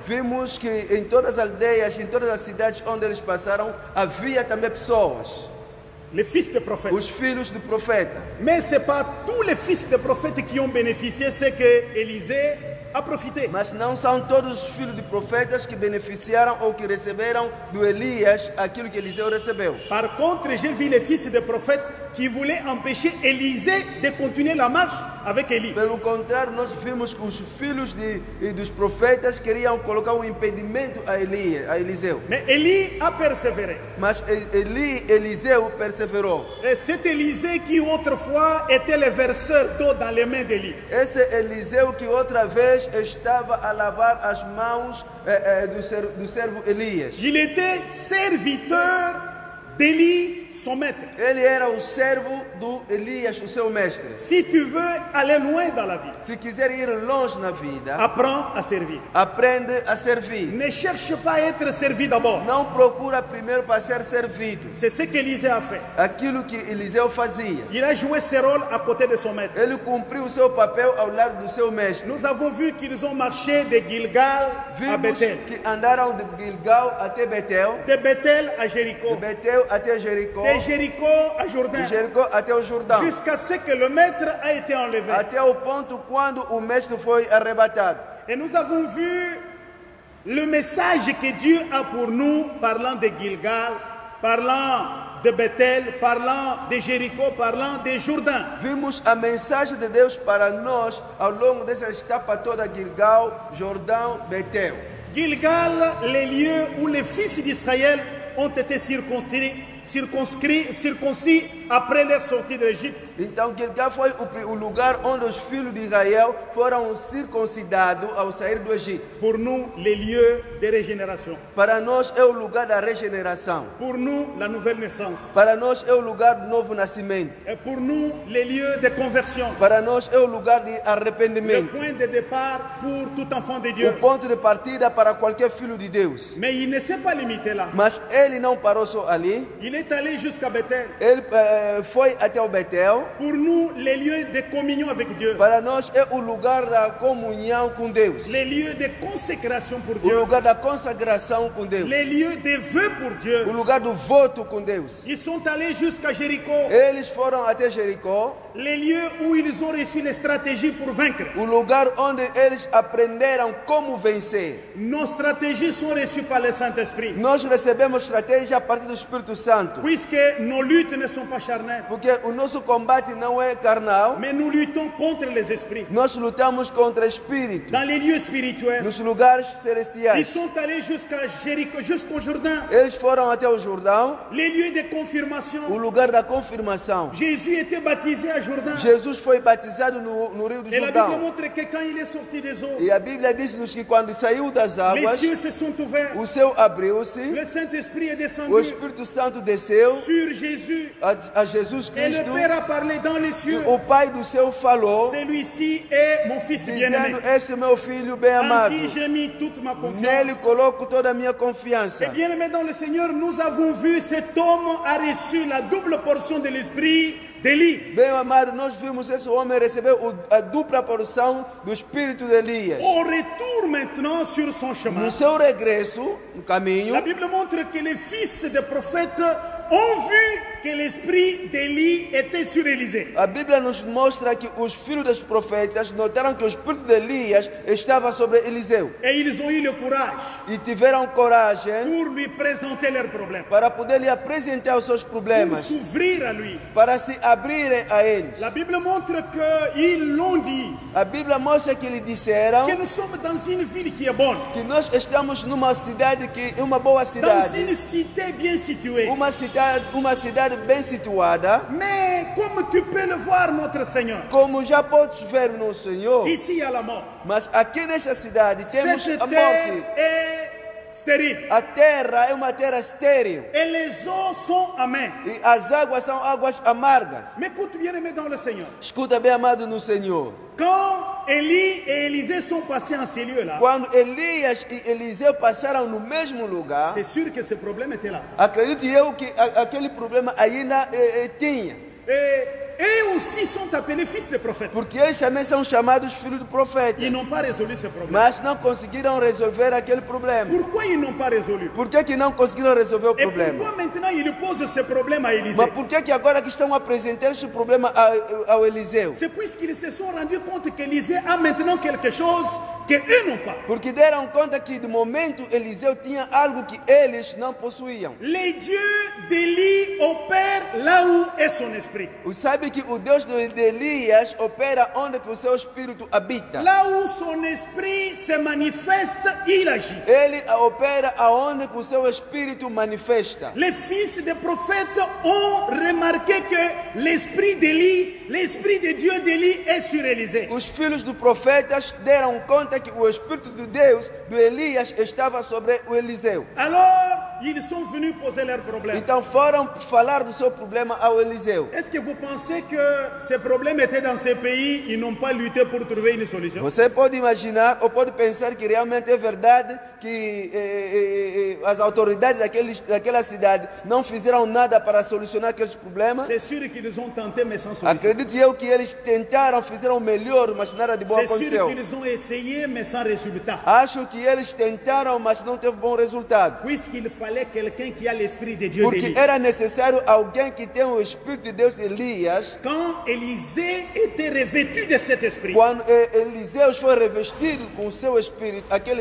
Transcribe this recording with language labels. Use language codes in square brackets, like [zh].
[pt] vimos que em todas as aldeias, em todas as cidades onde eles passaram, havia também pessoas, [fr] Les fils de prophètes. [pt] os filhos do profeta. [fr] Mais ce n'est pas tous les fils de prophètes qui ont bénéficié, c'est que Élisée a profité. [pt] Mas não são todos os filhos de profetas que beneficiaram ou que receberam do Elias aquilo que Eliseu recebeu. [fr] Par contre, j'ai vu les fils de prophètes qui voulaient empêcher Élisée de continuer la marche avec Élie. [pt] Pelo contrário, nós vimos que os filhos dos profetas queriam colocar um impedimento a Eliseu. [fr] Mais Élie a persévéré. [pt] Mas Eliseu perseverou. [fr] Et c'est Élisée qui autrefois était le verseur d'eau dans les mains d'Élie. [pt] Esse Eliseu que outra vez estava a lavar as mãos do servo Elias. [fr] Il était serviteur d'Élie, son maître. [pt] Ele era o servo do Elias, o seu mestre. [fr] Si tu veux aller loin dans la vie, [pt] Se quiser ir longe na vida, [fr] apprends à servir. [pt] aprende a servir. [fr] Ne cherche pas à être servi d'abord. [pt] Não procura primeiro para ser servido. [fr] C'est ce qu'Élisée a fait. [pt] Aquilo que Eliseu fazia. [fr] Il a joué ce rôle à côté de son maître. [pt] Ele cumpriu o seu papel ao lado do seu mestre. [fr] Nous avons vu qu'ils ont marché de Gilgal à [pt] Vimos [fr] Bethel, [pt] que andaram de Gilgal até Betel, [fr] de Bethel à [pt] de [fr] Jéricho, [pt] Betel até Jericó, [fr] de Jéricho à [pt] de [fr] Jourdain, [pt] Jericó até o Jordão, [fr] jusqu'à ce que le maître a été enlevé. [pt] até o ponto quando o mestre foi arrebatado. [fr] Et nous avons vu le message que Dieu a pour nous, parlant de Gilgal, parlant de Bethel, parlant de Jéricho, parlant de Jourdain. [pt] Vimos a mensagem de Deus para nós ao longo dessa etapa toda: Gilgal, Jordão, Betel. [fr] Gilgal, les lieux où les fils d'Israël ont été circoncis après leur sortie d'Égypte. [pt] Então Gilgal foi o lugar onde os filhos de Israel foram circuncidados ao sair do Egito. [fr] Pour nous, les lieux de régénération. [pt] Para nós é o lugar da regeneração. [fr] Pour nous, la nouvelle naissance. [pt] Para nós é o lugar do novo nascimento. [fr] Et pour nous, les lieux de conversion. [pt] Para nós é o lugar de [fr] Le [pt] arrependimento. [fr] point de départ pour tout enfant de [pt] O [fr] Dieu. [pt] ponto de partida para qualquer filho de Deus. [fr] Mais il ne s'est pas limité là. [pt] Mas ele não parou só ali. [fr] Il est allé jusqu'à Bethel. [pt] Ele foi até o Betel. [fr] Pour nous, les lieux de communion avec Dieu. [pt] Para nós é o lugar da comunhão com Deus. [fr] Les lieux de consécration pour [pt] O [fr] Dieu. [pt] lugar da consagração com Deus. [fr] Les lieux de vœux pour [pt] O [fr] Dieu. [pt] lugar do voto com Deus. [fr] Ils sont allés jusqu'à Jéricho. [pt] Eles foram até Jericó. [fr] Les lieux où ils ont reçu les stratégies pour vaincre. [pt] O lugar onde eles aprenderam como vencer. [fr] Nos stratégies sont reçues par le Saint-Esprit. [pt] Nós recebemos estratégia a partir do Espírito Santo. [fr] Puisque nos luttes ne sont pas charnelles. [pt] Porque o nosso combate não é carnal. [fr] Mais nous luttons contre les esprits. [pt] Nós lutamos contra espíritos. [fr] Dans les lieux spirituels. [pt] Nos lugares [fr] Ils [pt] celestiais. [fr] sont allés jusqu'à Jéricho, jusqu'au Jourdain. [pt] Eles foram até o Jordão. [fr] Les lieux de [pt] O [fr] confirmation. [pt] lugar da confirmação. [fr] Jésus était baptisé à Jourdain. [pt] Jesus foi batizado no Rio do [fr] Et la Bible [pt] Jordão. [fr] montre que quand il est sorti des eaux, [pt] E a Bíblia diz-nos que quando saiu das [fr] les [pt] águas, [fr] cieux se sont ouverts. [pt] o céu abriu-se, [fr] Le Saint-Esprit est [pt] o [fr] descendu [pt] Espírito Santo desceu [fr] sur Jésus. [pt] a Jesus [fr] Et le [pt] Cristo, [fr] Père a parlé dans les cieux. [pt] e o Pai do céu falou, [fr] Celui-ci est mon fils bien-aimé, [pt] dizendo: Este é meu filho bem [fr] en [pt] amado, [fr] qui j'ai mis toute ma [pt] nele [fr] confiance. [pt] coloco toda a minha confiança. [fr] Et bien-aimé dans le Seigneur, nous avons vu cet homme a reçu la double portion de l'Esprit d'Élie. [pt] Bem amado, nós vimos esse homem receber a dupla porção do Espírito de Elias. [fr] Au retour maintenant sur son chemin, [pt] No seu regresso, no caminho, [fr] la Bible montre que les fils des prophètes ont vu que l'Esprit d'Élie était sur Élisée. [pt] a Bíblia nos mostra que os filhos dos profetas notaram que o Espírito de Elias estava sobre Eliseu. [fr] Et ils ont eu le courage [pt] E tiveram coragem [fr] pour lui présenter leurs problèmes, [pt] para poder lhe apresentar os seus [fr] pour [pt] problemas, [fr] s'ouvrir à lui. [pt] para se abrirem a eles. [fr] La Bible montre qu'ils l'ont dit, [pt] A Bíblia mostra que lhe disseram [fr] que nous sommes dans une ville qui est bonne, [pt] que nós estamos numa cidade que é uma boa [fr] dans [pt] cidade, [fr] une cité bien située. [pt] uma cidade bem situada. [fr] Mais comme tu peux le voir, notre Seigneur, [pt] Como já podes ver no Senhor, [fr] ici il y a la mort. [pt] mas aqui nesta cidade temos [fr] Cette [pt] a [fr] terre [pt] morte. [fr] est stérile. [pt] A terra é uma terra estéril [fr] Et les eaux sont amères. [pt] e as águas são águas amargas. [fr] Mais écoute bien aimé dans le Seigneur. [pt] Escuta bem, amado no Senhor. [fr] Quand Élie et Élisée sont passés en ces lieux-là, [pt] Quando Elias e Eliseu passaram no mesmo lugar, [fr] c'est sûr que ce problème était là. [pt] acredito eu que aquele problema ainda tinha. [fr] Et eux aussi sont appelés fils de prophètes. [pt] Porque eles também são chamados filhos do profeta. [fr] Ils n'ont pas résolu ce problème. [pt] Mas não conseguiram resolver aquele problema. [fr] Pourquoi ils n'ont pas résolu? [pt] Por que não conseguiram resolver o [fr] Et [pt] problema? [fr] pourquoi maintenant ils posent ce problème à Élisée? [pt] Mas por que agora que estão a apresentar esse problema ao Eliseu? [fr] C'est puisqu'ils se sont rendus compte qu'Élisée a maintenant quelque chose qu'eux n'ont pas. [pt] Porque deram conta que de momento Eliseu tinha algo que eles não possuíam. [fr] Les dieux d'Élie opèrent là où est son esprit. [pt] Sabe que o Deus de Elias opera onde que o seu espírito habita. [fr] Là où son esprit se manifeste, il agit. [pt] Ele opera aonde que o seu espírito manifesta. [fr] Les fils des prophètes ont remarqué que l'esprit d'Élie, l'esprit de Dieu d'Élie est sur Élisée. [pt] Os filhos dos profetas deram conta que o espírito de Deus, do Elias, estava sobre o Eliseu. [fr] Alors, ils sont venus poser leurs problèmes. [pt] Então foram falar do seu problema ao Eliseu. [fr] Est-ce que vous pensez que ces problèmes étaient dans ces pays, ils n'ont pas lutté pour trouver une solution? [pt] Você pode imaginar ou pode pensar que realmente é verdade que as autoridades daquela cidade não fizeram nada para solucionar aqueles problemas? [fr] C'est sûr qu'ils ont tenté, mais sans solution. [pt] Acredito eu que eles tentaram, fizeram o melhor, mas nada de bom [fr] C'est sûr [pt] aconteceu. [fr] qu'ils ont essayé, mais sans résultat. [pt] Acho que eles tentaram, mas não teve bom resultado. [fr] Puisqu'il fallait quelqu'un qui a l'esprit de Dieu [pt] Porque [fr] d'Élie. [pt] era necessário alguém que tenha o Espírito de Deus de Elias. [fr] Quand Élisée était revêtu de cet esprit, [pt] Quando Eliseu foi revestido com o seu Espírito, aquele